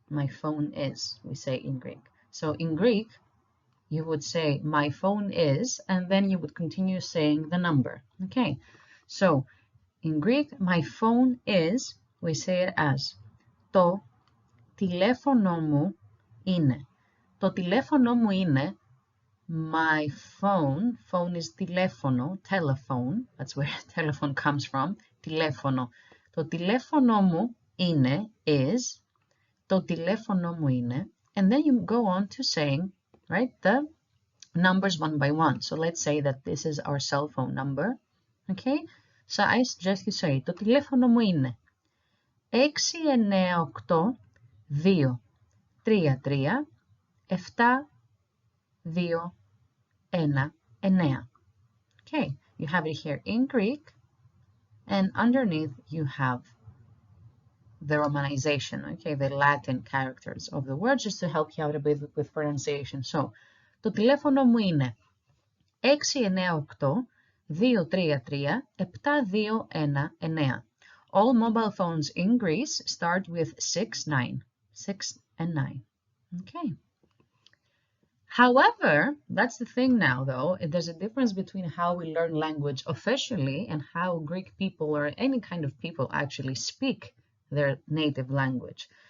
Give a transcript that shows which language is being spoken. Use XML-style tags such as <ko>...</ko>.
<en>My phone is, we say in Greek. So in Greek, you would say my phone is, and then you would continue saying the number. Okay, so in Greek, my phone is, we say it as</en> <el>το τηλέφωνο μου είναι. Το τηλέφωνο μου είναι</el> <en>my phone. Phone is τηλέφωνο, telephone. That's where telephone comes from.</en> <el>Τηλέφωνο. Το τηλέφωνο μου είναι, is. Το τηλέφωνο μου είναι.</el> <en>And then you go on to saying, right, the numbers one by one. So let's say that this is our cell phone number. Okay? So I suggest you say,</en> <el>το τηλέφωνο μου είναι 698 2 3 3 7 2 1 9.</el> <en>Okay, you have it here in Greek, and underneath you have the romanization, okay, the Latin characters of the word, just to help you out a bit with pronunciation.</en> <el>So, το τηλέφωνο μου είναι 698 233 7219.</el> <en>All mobile phones in Greece start with 6 and 9. Okay. However, that's the thing now, though. There's a difference between how we learn language officially and how Greek people or any kind of people actually speak their native language.</en>